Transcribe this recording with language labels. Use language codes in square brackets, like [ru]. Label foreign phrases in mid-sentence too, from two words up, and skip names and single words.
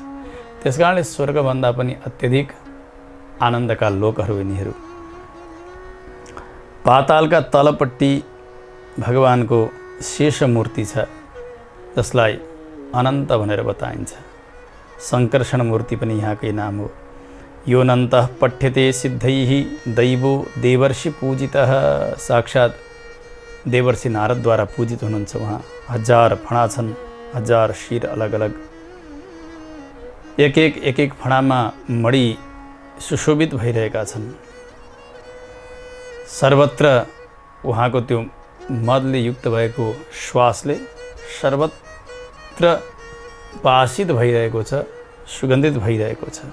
[ne] त्यसकारणले स्वर्गभन्दा पनि अत्यधिक आनन्दका लोकहरू यिनीहरू। पातालका तलपट्टि भगवानको शेष मूर्ति छ, जसलाई अनन्त भनेर बताइन्छ। सङ्कर्षण मूर्ति पनि यहाँकै नाम हो। [sa] यो अनन्तः पठ्यते सिद्धैः दैवो देवर्षि पूजितः। [ne] साक्षात् देवर्षि नारदद्वारा पूजित हुनुहुन्छ उहाँ। 1000 फणा छन्, 1000 शिर अलग अलग, एक एक फणामा मणि सुशोभित भइरहेका छन्। सर्वत्र उहाँको त्यो मदले युक्त भएको श्वासले सर्वत्र वासित भइरहेको छ, सुगन्धित भइरहेको छ।